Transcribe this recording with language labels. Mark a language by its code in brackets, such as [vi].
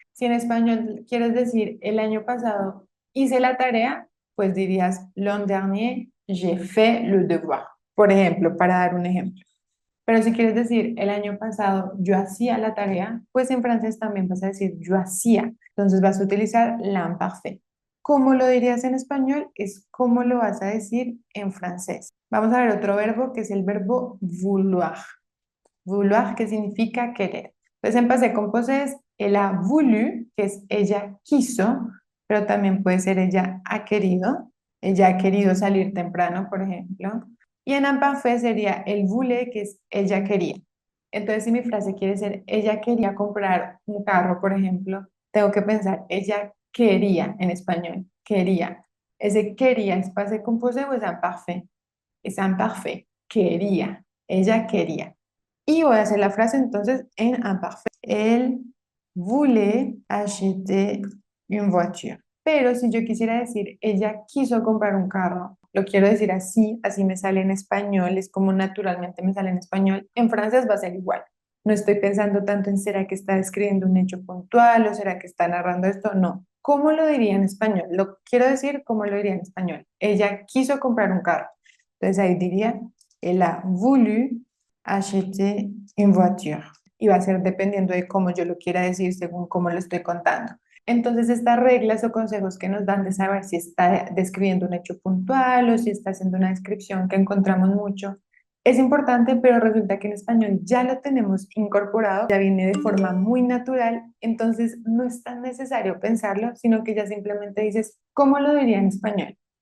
[es] Si en español quieres decir el año pasado hice la tarea, pues dirías [fr] l'an dernier j'ai fait le devoir, [es] por ejemplo, para dar un ejemplo. Pero si quieres decir el año pasado yo hacía la tarea, pues en francés también vas a decir yo hacía. Entonces vas a utilizar l'imparfait. ¿Cómo lo dirías en español? Es cómo lo vas a decir en francés. Vamos a ver otro verbo que es el verbo vouloir. Vouloir, que significa querer. Entonces en passé composé es [fr] elle a voulu, [es] que es ella quiso, pero también puede ser ella ha querido. Ella ha querido salir temprano, por ejemplo. Y en imparfait sería el voulait, que es ella quería. Entonces, si mi frase quiere ser ella quería comprar un carro, por ejemplo, tengo que pensar ella quería en español, quería. Ese quería es passé composé o es imparfait. Es imparfait, quería, ella quería. Y voy a hacer la frase entonces en imparfait. [fr] Elle voulait acheter une voiture. [es] Pero si yo quisiera decir, ella quiso comprar un carro, lo quiero decir así, así me sale en español, es como naturalmente me sale en español. En francés va a ser igual. No estoy pensando tanto en será que está describiendo un hecho puntual o será que está narrando esto. No. ¿Cómo lo diría en español? Lo quiero decir como lo diría en español. Ella quiso comprar un carro. Entonces ahí diría, [fr] elle a voulu acheter une voiture. [es] y va a ser dependiendo de cómo yo lo quiera decir según cómo lo estoy contando. Entonces, estas reglas o consejos que nos dan de saber si está describiendo un hecho puntual o si está haciendo una descripción que encontramos mucho, es importante, pero resulta que en español ya lo tenemos incorporado, ya viene de forma muy natural, entonces no es tan necesario pensarlo, sino que ya simplemente dices, ¿cómo lo diría en español?